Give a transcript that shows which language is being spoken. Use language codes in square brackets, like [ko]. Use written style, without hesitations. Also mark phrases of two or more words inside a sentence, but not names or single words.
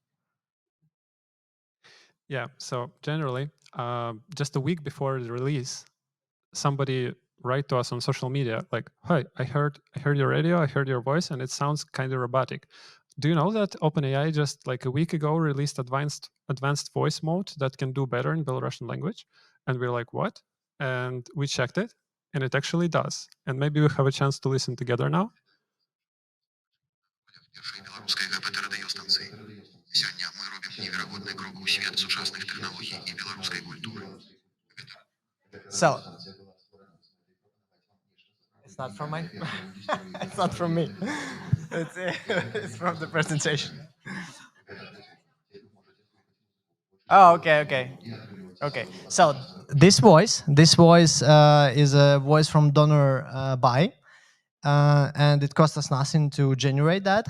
[en] Yeah, so generally, just a week before the release, somebody write to us on social media like, "Hi, I heard your radio, I heard your voice, and it sounds kind of robotic. Do you know that OpenAI just like a week ago released advanced voice mode that can do better in Belarusian language?" And we're like, what? And we checked it, and it actually does. And maybe we have a chance to listen together now. [be] Беларускай ГПТ радыёстанцыі. Сёння мы робім неверагодны крок у свет сучасных тэхналогій і беларускай культуры. [en] So, it's not from my, it's not from me. It's from the presentation. Oh, okay. So this voice is a voice from donor Bai, and it cost us nothing to generate that.